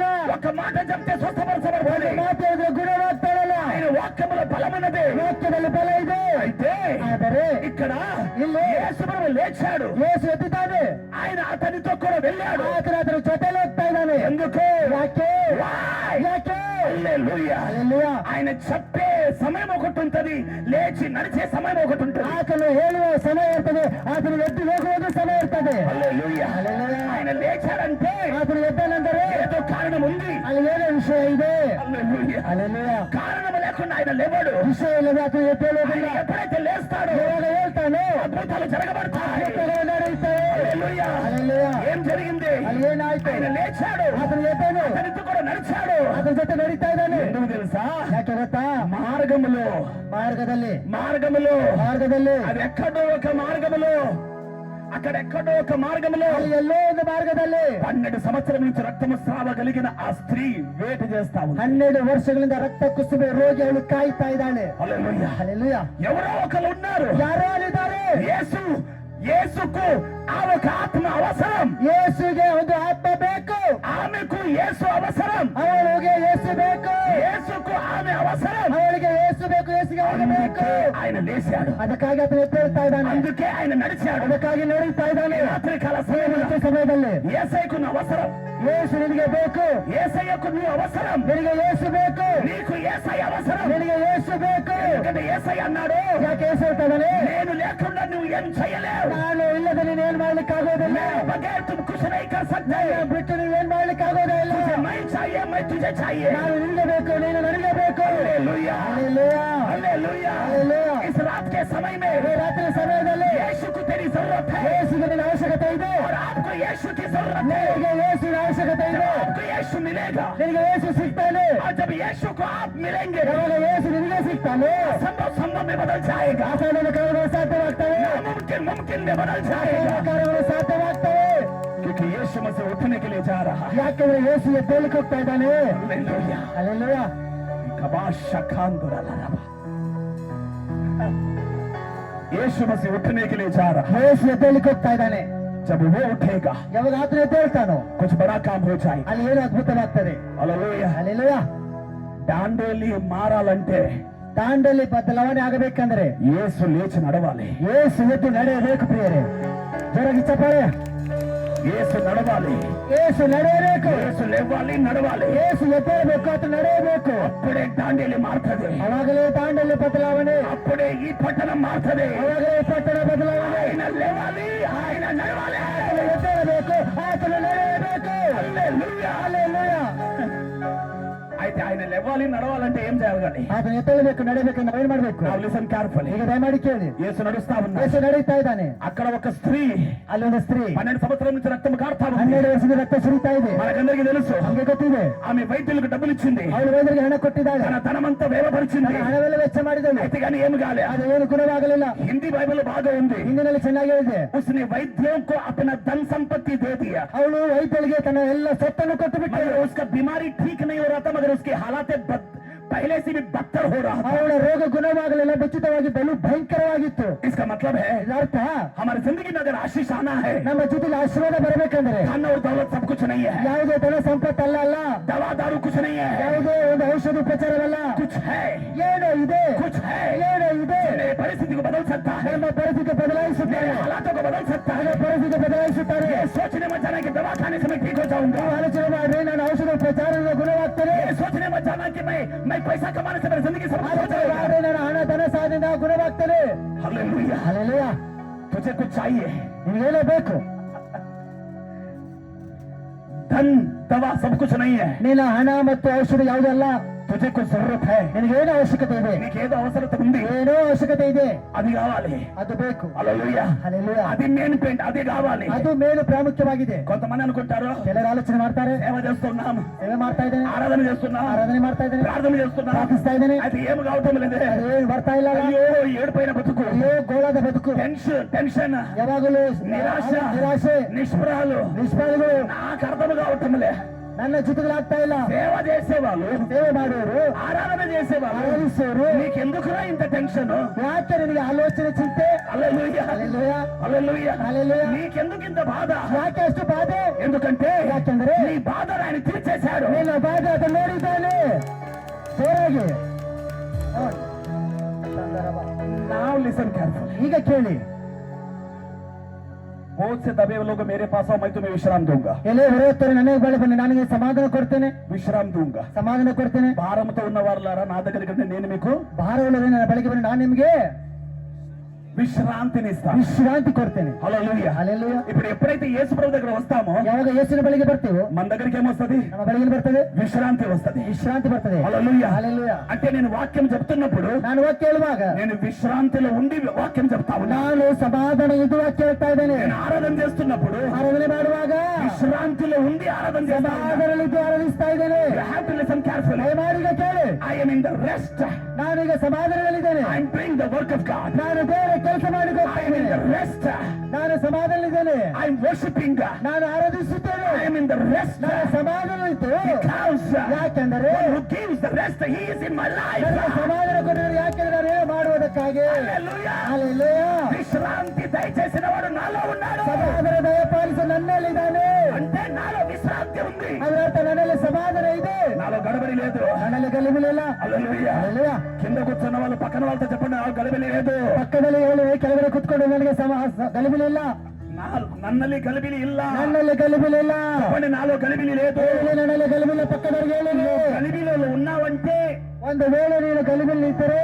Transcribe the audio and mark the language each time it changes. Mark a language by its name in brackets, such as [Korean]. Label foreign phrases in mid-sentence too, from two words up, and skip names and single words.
[Telugu] ఒక మాట చెప్తే స్వస్థపరచబడుతుంది. [Kannada] ಮಾತು ಹೇಳಿದ್ರೆ ಗುಣವಾಗ್ತಾಳಲ್ಲ. [Telugu] ఆయన వాక్యములో బలమైనది. [Kannada] ವಾಕ್ಯದಲ್ಲಿ ಬಲ ಇದೆ. [Telugu] అయితే [Kannada] ಆದರೆ [Telugu] ఇక్కడ [Kannada] ಇಲ್ಲಿ [Telugu] యేసు ప్రభు లేచాడు. [Kannada] ಯೇಸು ಎದ್ದಿದ್ದಾನೆ. [Telugu] ఆయన అతనితో కూడా వెళ్ళాడు. [Kannada] ಆತನ ಅದರ ಜೊತೆಲಿ ಹೋಗ್ತಾ ಇದ್ದಾನೆ. [Telugu] ఎందుకు? [Kannada] ಯಾಕೆ? [English] Why? [Kannada] ಯಾಕೆ? [Telugu] హల్లెలూయా. హల్లెలూయా. ఆయన చెప్పే సమయం ఒకటి ఉంటది, లేచి నడిచే సమయం ఒకటి ఉంటది. [Kannada] ಆತನು ಹೇಳುವ ಸಮಯ ಇರ್ತದೆ, ಆತನು ಎದ್ದು ಹೋಗುವುದು ಸಮಯ ಇರ್ತದೆ. [Telugu] హల్లెలూయా. హల్లెలూయా. ఆయన లేచాడంటే [Kannada] ಆತನು ಎದ್ದನೆಂದರೆ [Telugu] ఏదో కారణం ఉంది. [Kannada] ಅಲ್ಲಿ ಏನೋ ವಿಷಯ ಇದೆ. [Telugu] హల్లెలూయా. హల్లెలూయా. కారణం లేకుండా ఆయన లేవడు. [Kannada] ವಿಷಯ ಇಲ್ಲದೆ ಆತನು ಎದ್ದೇಳುವುದಿಲ್ಲ. [Telugu] ఆయన ఎప్పుడైతే లేస్తాడో [Kannada] ಯಾವಾಗ ಹೇಳ್ತಾನೆ [Telugu] అద్భుతాలు జరగబడతాయి. [Kannada] ಅದ್ಭುತಗಳು ನಡೆಯುತ್ತವೆ. [Telugu] హల్లెలూయా. హల్లెలూయా. ఏం జరిగింది? [Kannada] ಅಲ್ಲಿ ಏನಾಯ್ತು? [Telugu] ఆయన లేచాడు, [Kannada] ಆತನು ಎದ್ದನು, [Telugu] అతనితో కూడా నడిచాడు. [Kannada] ಆತನ ಜೊತೆ ನಡೀತಾ ಇದ್ದಾನೆ. [Telugu] ఎందుకు తెలుసా? [Kannada] ಯಾಕೆ ಗೊತ್ತಾ? [Telugu] మార్గములో [Kannada] ಮಾರ್ಗದಲ್ಲಿ [Telugu] మార్గములో అది ఎక్కడో ఒక మార్గములో, అక్కడెక్కడో ఒక మార్గములో [Kannada] ಅಲ್ಲಿ ಎಲ್ಲೋ ಒಂದು ಮಾರ್ಗದಲ್ಲಿ [Telugu] 12 సంవత్సరం నుంచి రక్తము స్రావ కలిగిన ఆ స్త్రీ వేట చేస్తా ఉంది. [Kannada] 12 ವರ್ಷಗಳಿಂದ ರಕ್ತ ಕುಸುಬೆ ರೋಗಿ ಅವಳು ಕಾಯ್ತಾ ಇದ್ದಾಳೆ. [Telugu] హల్లెలూయా. [Kannada] ಹಲ್ಲೆಲೂಯಾ. [Telugu] ఎవరో ఒకరు ఉన్నారు. [Kannada] ಯಾರೋ ಅಲ್ಲಿದ್ದಾರೆ. [Telugu] యేసుకు ఆ ఒక ఆత్మ అవసరం. [Kannada] ಯೇಸುಗೆ ಒಂದು ಆತ್ಮ ಬೇಕು. [Telugu] ఆమెకు యేసు అవసరం. [Kannada] ಅವಳಿಗೆ ಯೇಸು ಬೇಕು. [Telugu] యేసుకు ఆమె అవసరం. [Kannada] ಅವಳಿಗೆ ಯೇಸು ಬೇಕು, ಯೇಸುಗೆ ಅವಳು ಬೇಕು. [Telugu] ఆయన లేచాడు. [Kannada] ಅದಕ್ಕಾಗಿ ಆತನು ಎದ್ದೇಳ್ತಾ ಇದ್ದಾನೆ. [Telugu] అందుకే ఆయన నడిచాడు. [Kannada] ಅದಕ್ಕಾಗಿ ನಡೀತಾ ಇದ್ದಾನೆ. [Telugu] రాత్రికాల [Kannada] ಈ ಸಮಯದಲ್ಲಿ [Telugu] యేసయ్యకు నువ్వు అవసరం. [Kannada] ಯೇಸು ನಿನಗೆ ಬೇಕು. [Telugu] యేసయ్యకు నువ్వు అవసరం. [Kannada] ನಿನಗೆ ಯೇಸು ಬೇಕು. [Telugu] నీకు యేసయ్య అవసరం. [Kannada] ನಿನಗೆ ಯೇಸು ಬೇಕು. [Telugu] ఎందుకంటే యేసయ్య అన్నాడు, [Kannada] ಯಾಕೆ ಯೇಸು ಹೇಳ್ತಾ ಇದ್ದಾನೆ? [Telugu] నేను లేకుండా నువ్వు ఏం చేయలేవు. [Kannada] ನಾನು ಇಲ್ಲದೆ ನೀನು ಏನ್ ಮಾಡ್ಲಿಕ್ಕೆ ಆಗೋದಿಲ್ಲ. [Hindi] बगैर तुम कुछ नहीं कर सकते. [Kannada] ಬಿಟ್ಟು ನೀನು ಏನ್ ಮಾಡ್ಲಿಕ್ಕೆ ಆಗೋದಿಲ್ಲ. [Hindi] तुझे मैं चाहिए, मैं तुझे चाहिए. [Kannada] ನಾನು ನಿನಗೆ ಬೇಕು, ನೀನು ನನಗೆ ಬೇಕು. [Hindi] हालेलुया. हालेलुया. हालेलुया. हालेलुया. इस रात के समय में [Kannada] ಈ ರಾತ್ರಿ ಸಮಯದಲ್ಲಿ [Hindi] यीशु को तेरी जरूरत है [Kannada] ಯೇಸುವಿಗೆ ನಿನ್ನ ಅವಶ್ಯಕತೆ ಇದೆ. [Hindi] और आपको यीशु की जरूरत है. [Kannada] ನಿನಗೆ ಯೇಸುವಿನ ಅವಶ್ಯಕತೆ [Hindi] जब [Kannada] ಇದೆ. [Hindi] आपको यीशु मिलेगा [Kannada] ನಿನಗೆ ಯೇಸು ಸಿಗ್ತಾನೆ. [Hindi] और जब यीशु को आप मिलेंगे, [Kannada] ಯಾವಾಗ ಯೇಸು ನಿನಗೆ ಸಿಗ್ತಾನೆ, [Hindi] संभव में बदल जाएगा. [Kannada] ಅಸಾಧ್ಯದ ಕಾರ್ಯಗಳು ಸಾಧ್ಯವಾಗ್ತವೆ. [Hindi] नामुमकिन मुमकिन में बदल जाएगा. [Kannada] ಕಾರ್ಯಗಳು ಸಾಧ್ಯವಾಗ್ತವೆ. [Hindi] क्योंकि यीशु मसीह उठने के लिए जा रहा है। [Kannada] ಯಾಕೆಂದ್ರೆ ಯೇಸು ಎದ್ದೇಳಕ್ಕೆ ಹೋಗ್ತಾ ಇದ್ದಾನೆ. [Hindi] हालेलुया [Kannada] ಹಲ್ಲೆಲೂಯಾ. [Hindi] यीशु मसीह उठने के लिए जा रहा है। [Kannada] ಯೇಸು ಎದ್ದೇಳಕ್ಕೆ ಹೋಗ್ತಾ ಇದ್ದಾನೆ. [Hindi] जब वो उठेगा [Kannada] ಯಾವಾಗ ಆತನು ಎದ್ದೇಳ್ತಾನೋ [Hindi] कुछ बड़ा काम हो जाएगा। [Kannada] ಅಲ್ಲಿ ಏನು ಅದ್ಭುತವಾಗ್ತದೆ. [Hindi] हालेलुया [Kannada] ಹಲ್ಲೆಲೂಯಾ. [Telugu] ದಾಂಡೇಲಿ ಮಾರಾలంటే [Kannada] ದಾಂಡೇಲಿ ಬದಲಾವಣೆ ಆಗಬೇಕಂದ್ರೆ [Telugu] ಯೇಸು లేచి నడవాలి. [Kannada] ಯೇಸು ಎದ್ದು ನಡೆಯಬೇಕು ಪ್ರಿಯರೇ. ಜೋರಾಗಿ ಚಪ್ಪಾಳೆ. [Telugu] ಯೇಸು ನಡవాలి. [Kannada] ಯೇಸು ನಡೆಯಬೇಕು. [Telugu] ಯೇಸು లేవాలి నడవాలి. [Kannada] ಯೇಸು ಎದ್ದೇಳಬೇಕು, ಆತನು ನಡೆಯಬೇಕು. [Telugu] అప్పుడే ದಾಂಡೇಲಿ మారుతది. [Kannada] ಅವಾಗಲೇ ದಾಂಡೇಲಿ ಬದಲಾವಣೆ. [Telugu] అప్పుడే ఈ పట్టణం మారుతది. [Kannada] ಅವಾಗಲೇ ಪಟ್ಟಣ ಬದಲಾವಣೆ. [Telugu] ఆయన లేవాలి, ఆయన నడవాలి. [Kannada] ಆತನು ಎದ್ದೇಳಬೇಕು, ಆತನು ನಡೆಯಬೇಕು. [Telugu] హల్లెలూయా [Kannada] ಹಲ್ಲೆಲೂಯಾ. [Telugu] అయితే ఆయన లేవాలి నడవాలంటే ఏం చేయాలి? [Kannada] ಆತನು ಎದ್ದೇಳಬೇಕು, ನಡೆಯಬೇಕು. ನಾವೇನ್ ಮಾಡ್ಬೇಕು? [English] ನಾವು listen carefully. [Kannada] ಈಗ ದಯಮಾಡಿ ಕೇಳಿ. [Telugu] యేసు నడుస్తా ఉన్నాడు. [Kannada] ಯೇಸು ನಡೀತಾ ಇದ್ದಾನೆ. [Telugu] అక్కడ ఒక స్త్రీ [Kannada] ಅಲ್ಲೊಂದು ಸ್ತ್ರೀ [Telugu] 12 సంవత్సరాల నుంచి రక్తం కారుతా ఉంది. [Kannada] 12 ವರ್ಷದ ರಕ್ತ ಸುರಿತಾ ಇದೆ. [Telugu] మనకందరికీ తెలుసు. [Kannada] ನಮಗೆ ಗೊತ್ತಿದೆ. [Telugu] ఆమె వైద్యులకు డబ్బులు ఇచ్చింది. [Kannada] ಅವಳು ವೈದ್ಯರಿಗೆ ಹಣ ಕೊಟ್ಟಿದ್ದಾಳೆ. [Telugu] తన ధనమంతా వ్యయపరిచింది. [Kannada] ಹಣವೆಲ್ಲ ವೆಚ್ಚ ಮಾಡಿದಳು. [Telugu] అయితే కానీ ఏమి కాలే. [Kannada] ಅದು ಏನು ಗುಣವಾಗಲಿಲ್ಲ. [Telugu] హిందీ బైబిల్ బాగా ఉంది. [Kannada] ಹಿಂದಿನಲ್ಲಿ ಚೆನ್ನಾಗಿ ಇದೆ. [Hindi] उसने वैद्यों को अपना धन संपत्ति दे दिया। [Kannada] ಅವಳು ವೈದ್ಯರಿಗೆ ತನ್ನ ಎಲ್ಲ ಸೊತ್ತನ್ನು ಕೊಟ್ಟು ಬಿಟ್ಟಳು. [Hindi] मगर उसका बीमारी ठीक नहीं हो रहा था, मगर उसकी हालात पहले से भी बदतर हो रहा था। [Kannada] ಅವಳ ರೋಗ ಗುಣವಾಗಲಿಲ್ಲ, ಬೆಚ್ಚಿತವಾಗಿ ಬಲು ಭಯಂಕರವಾಗಿತ್ತು. [Hindi] इसका मतलब है [Kannada] ಇದರ್ಥ [Hindi] हमारी जिंदगी में अगर आशीष आना है, [Kannada] ನಮ್ಮ ಜೊತೆಗೆ ಆಶೀರ್ವಾದ ಬರಬೇಕಂದ್ರೆ [Hindi] धन और दौलत सब कुछ नहीं है, [Kannada] ಯಾವುದೇ ಧನ ಸಂಪತ್ತು ಅಲ್ಲ, [Hindi] दवा दारू कुछ नहीं है, [Kannada] ಯಾವುದೇ ಒಂದು ಔಷಧ ಉಪಚಾರವಲ್ಲ. [Hindi] कुछ है, [Kannada] ಏನೋ ಇದೆ, [Hindi] कुछ है, [Kannada] ಏನೋ ಇದೆ. [Hindi] मेरे परिस्थिति को बदल सकता है, [Kannada] ನಮ್ಮ ಪರಿಸ್ಥಿತಿ ಬದಲಾಯಿಸುತ್ತಾರೆ, [Hindi] मेरे हालातों को बदल सकता है। [Kannada] ನಮ್ಮ ಪರಿಸ್ಥಿತಿ ಬದಲಾಯಿಸುತ್ತಾರೆ. [Hindi] ये सोचने मत जाना कि दवा खाने से मैं ठीक हो जाऊंगा। [Kannada] ನೀವು ಆಲೋಚನೆ ಮಾಡ್ರಿ, ನಾನು ಔಷಧ ಉಪಚಾರದಿಂದ ಗುಣವಾಗ್ತೇನೆ. [Hindi] ये सोचने मत जाना कि मैं पैसा कमाने से मेरी जिंदगी सब कुछ हो [Kannada] ಆಲೋಚನೆ [Hindi] जाएगा। [Kannada] ಮಾಡ್ರಿ, ನಾನು ಹಣ ಧನ ಸಾಧನೆಯಿಂದ ಗುಣವಾಗ್ತೇನೆ. [Hindi] हालेलुया। [Kannada] ಹಲ್ಲೆಲೂಯಾ. [Hindi] तुझे कुछ चाहिए, [Kannada] ನಿಮಗೇನೋ ಬೇಕು. [Hindi] धन दवा सब कुछ नहीं है, [Kannada] ನಿನ್ನ ಹಣ ಮತ್ತು ಔಷಧ ಯಾವುದಲ್ಲ. [Hindi] तुझे कुछ जरूरत है, [Kannada] ನಿನಗೇನು ಅವಶ್ಯಕತೆ ಇದೆ, [Telugu] నీకేదో అవసరత ఉంది, [Kannada] ಏನೋ ಅವಶ್ಯಕತೆ ಇದೆ, [Telugu] అది కావాలి. [Kannada] ಅದು ಬೇಕು. [Telugu] హల్లెలూయా. [Kannada] ಹಲ್ಲೆಲೂಯా. [Telugu] అది [English] main point, [Telugu] అది కావాలి. [Kannada] ಅದು ಮೇಲು ಪ್ರಾಮುಖ್ಯವಾಗಿದೆ. [Telugu] కొంతమంది అనుకుంటారు [Kannada] ಕೆಲವರು ಆಲೋಚನೆ ಮಾಡ್ತಾರೆ, [Telugu] సేవ చేస్తున్నాం, [Kannada] ಸೇವೆ ಮಾಡ್ತಾ ಇದ್ದೇನೆ, [Telugu] ఆరాధన చేస్తున్నాం, [Kannada] ಆರಾಧನೆ ಮಾಡ್ತಾ ಇದ್ದೇನೆ, [Telugu] ప్రార్థన చేస్తున్నాం, [Kannada] ಪ್ರಾರ್ಥಿಸ್ತಾ ಇದ್ದೇನೆ, [Telugu] అది ఏం కావటం లేదే. [Kannada] ಅದೇನು ಬರ್ತಾ ಇಲ್ಲ. [Telugu] అయ్యో ఏడుపైన బతుకు, [Kannada] ಅಯ್ಯೋ ಗೋಳದ ಬದುಕು, [Telugu] టెన్షన్, [Kannada] ಯಾವಾಗಲೂ [Telugu] నిరాశ, [Kannada] ನಿರಾಶೆ, [Telugu] నిష్ఫలాలు [Kannada] ನಿಷ್ಫಲಗಳು [Telugu] నాకు అర్థం కావటం లే. [Kannada] ನನ್ನ ಜೊತೆಗಳಾಗ್ತಾ ಇಲ್ಲ. [Telugu] సేవ చేసేవాళ్ళు, [Kannada] ಸೇವೆ ಮಾಡೋರು, [Telugu] ఆరాధన చేసేవాళ్ళు, [Kannada] ಆರಾಧಿಸೋರು, [Telugu] నీకెందుకురా ఇంత టెన్షన్? [Kannada] ಯಾಕೆ ನಿನಗೆ ಆಲೋಚನೆ ಚಿಂತೆ? [Telugu] హల్లెలూయా, [Kannada] ಹಲ್ಲೆಲೂಯಾ, [Telugu] హల్లెలూయా. [Kannada] ಹಲ್ಲೆಲೂಯಾ. [Telugu] నీకెందుకు ఇంత బాధ? [Kannada] ಯಾಕೆ ಅಷ್ಟು ಬಾಧೆ? [Telugu] ఎందుకంటే [Kannada] ಯಾಕೆಂದ್ರೆ [Telugu] నీ బాధను ఆయన తీర్చేశాడు. [Kannada] ನಿನ್ನ ಬಾಧೆ ಅದನ್ನು ನೋಡಿದ್ದಾನೆ. ಜೋರಾಗಿ [English] Now listen carefully. [Kannada] ಈಗ ಕೇಳಿ. [Hindi] बहुत से दबे हुए लोग मेरे पास आओ, मैं तुम्हें विश्राम दूंगा, [Kannada] ಎಲೆ ಹೊರೆಯುತ್ತಾರೆ, ನನಗೆ ಬಳಿ ಬನ್ನಿ, ನನಗೆ ಸಮಾಧಾನ ಕೊಡ್ತೇನೆ, [Hindi] విశ్రాम दूंगा. [Kannada] ಸಮಾಧಾನ ಕೊಡ್ತೇನೆ. [Telugu] భారంతో ఉన్న వారులారా నా దగ్గరికి రండి, నేను మీకు [Kannada] ಭಾರವುಳ್ಳವರೇ ನನ್ನ ಬಳಿಗೆ ಬನ್ನಿ, ನಾನು ನಿಮಗೆ [Telugu] విశ్రాంతిని ఇస్తాను. [Kannada] ವಿಶ್ರಾಂತಿ ಕೊಡ್ತೇನೆ. [Telugu] హల్లెలూయా. [Kannada] ಹಲ್ಲೆಲೂಯಾ. [Telugu] ఇప్పుడు ఎప్పుడైతే యేసు ప్రభు దగ్గర వస్తామో [Kannada] ಯಾವಾಗ ಯೇಸುವಿನ ಬಳಿಗೆ ಬರ್ತೀವೋ [Telugu] మన దగ్గరికి ఏమొస్తది? [Kannada] ನಮ್ಮ ಬಳಿಗೆ ಬರ್ತದೆ [Telugu] విశ్రాంతి వస్తది. [Kannada] ವಿಶ್ರಾಂತಿ ಬರ್ತದೆ. [Telugu] హల్లెలూయా. [Kannada] ಹಲ್ಲೆಲೂಯಾ. [Telugu] అంటే నేను వాక్యం చెప్తున్నప్పుడు [Kannada] ನಾನು ವಾಕ್ಯ ಹೇಳುವಾಗ [Telugu] నేను విశ్రాంతిలో ఉండి వాక్యం చెప్తా ఉన్నా. [Kannada] ನಾನು ಸಮಾಧಾನ ಇದು ವಾಕ್ಯ ಹೇಳ್ತಾ ಇದ್ದೇನೆ. [Telugu] నేను ఆరాధన చేస్తున్నప్పుడు [Kannada] ಆರಾಧನೆ ಮಾಡುವಾಗ [Telugu] విశ్రాంతిలో ఉండి ఆరాధన చేస్తా ఉన్నా. [Kannada] ಸಮಾಧಾನದಲ್ಲಿದ್ದು ಆರಾಧಿಸ್ತಾ ಇದ್ದೇನೆ. [English] You have to listen carefully. [Kannada] ದಯಮಾಡಿ ಈಗ ಕೇಳಿ. [English] I am in the rest. [Kannada] ನಾನೀಗ ಸಮಾಧಾನದಲ್ಲಿದ್ದೇನೆ. [English] I am doing the work of God. [Kannada] ನಾನು ದೇವರ ಕೆಲಸ ಮಾಡಿಕೊಂಡು [English] I am in the rest. [Kannada] ನಾನು ಸಮಾಧಾನದಲ್ಲಿದ್ದೇನೆ. [English] I am worshiping. [Kannada] ನಾನು ಆರಾಧಿಸುತ್ತೇನೆ. [English] I am in the rest. [Kannada] ನಾನು ಸಮಾಧಾನವಿತ್ತು. [English] Because [Kannada] ಯಾಕೆಂದರೆ [English] one who gives the rest, he is in my life. [Kannada] ನನಗೆ ಸಮಾಧಾನ ಕೊಟ್ಟಿದ್ದಾರೆ. ಯಾಕೆಂದ್ರೆ ನಾನು ಏನು ಮಾಡುವುದಕ್ಕಾಗಿ. [English] Hallelujah. [Kannada] ಹಲ್ಲೆಲೂಯಾ. [Telugu] విశ్రాంతి దయచేసిన వాడు నాలో ఉన్నాడు. [Kannada] ಸಮಾಧಾನ ದಯಪಾಲಿಸಿ ನನ್ನಲ್ಲಿದ್ದಾನೆ. [Telugu] అంటే నాలో విశ్రాంతి ఉంది. [Kannada] ಅದರ ಅರ್ಥ ನನ್ನಲ್ಲಿ ಸಮಾಧಾನ ಇದೆ, [Telugu] నాలో గడబడి లేదు. [Kannada] ನನ್ನಲ್ಲಿ ಗಲಿಬಿಲಿಲ್ಲ. [Telugu] హల్లెలూయా. [Kannada] ಹಲ್ಲೆಲೂಯಾ. [Telugu] కింద కూర్చున్న వాళ్ళు పక్కన వాళ్ళతో చెప్పండి, నాకు గలిబిలి లేదు. [Kannada] ಪಕ್ಕದಲ್ಲಿ ಹೇಳಿ, ಕೆಳಗಡೆ ಕುತ್ಕೊಂಡು ನನಗೆ ಗಲಿಬಿಲಿಲ್ಲ. ನನ್ನಲ್ಲಿ ಗಲಿಬಿಲಿ ಇಲ್ಲ. ನನ್ನಲ್ಲಿ ಗಲಿಬಿಲಿಲ್ಲ. [Telugu] చెప్పండి, నాలో గలిబిలి లేదు. [Kannada] ನನ್ನಲ್ಲಿ ಗಲಿಬಿಲ್ಲ. ಪಕ್ಕದವರಿಗೆ ಹೇಳಿ, [Telugu] గలిబిలిలో ఉన్నావంటే [Kannada] ಒಂದು ವೇಳೆ ನೀನು ಗಲಿಬಿಲಿ ಇದ್ದರೆ